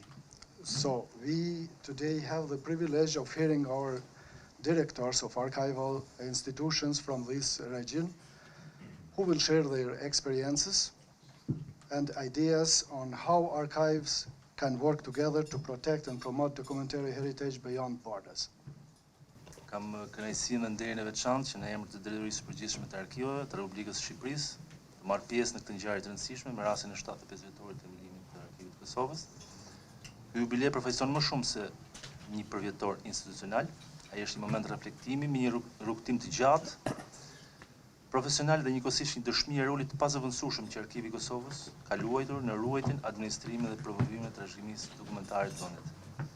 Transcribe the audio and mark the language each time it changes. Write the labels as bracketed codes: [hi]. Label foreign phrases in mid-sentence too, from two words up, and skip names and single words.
[en] So we today have the privilege of hearing our directors of archival institutions from this region, who will share their experiences and ideas on how archives can work together to protect and promote documentary heritage beyond borders. [sq] Kam kënaqësinë dhe nderin e veçantë që në emër të Drejtorisë së Përgjithshme të Arkivave të Republikës së Shqipërisë të marr pjesë në këtë ngjarje të rëndësishme me rastin e 75 vjetorit të themelimit të Arkivit të Kosovës. Ky jubilej përfaqëson më shumë se një përvjetor institucional, ai është një moment reflektimi me një rrugtim të gjatë, profesional dhe njëkohësisht një dëshmi e rolit të pazëvendësueshëm që Arkivi i Kosovës ka luajtur në ruajtjen, administrimin dhe promovimin e trashëgimisë dokumtare të vendit.